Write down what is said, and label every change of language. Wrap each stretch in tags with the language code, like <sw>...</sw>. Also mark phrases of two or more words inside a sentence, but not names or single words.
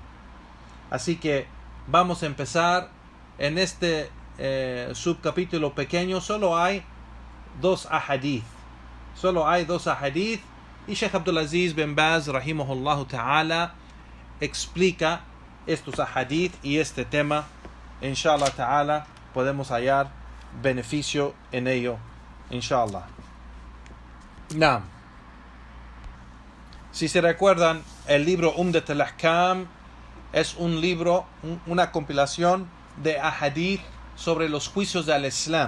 <es>Así que vamos a empezar en este subcapítulo pequeño. Solo hay dos ahadith. Y Sheikh Abdulaziz bin Baz,</es> <ar>رحمه الله تعالى,</ar> <es>explica estos ahadith y este tema.</es> <ar>إن شاء الله تعالى</ar> <es>podemos hallar beneficio en ello.</es> <ar>إن شاء الله. نعم.</ar> <es>Si se recuerdan, el libro Umdat al-Ahkam es un libro, una compilación de ahadith sobre los juicios del Islam.</es>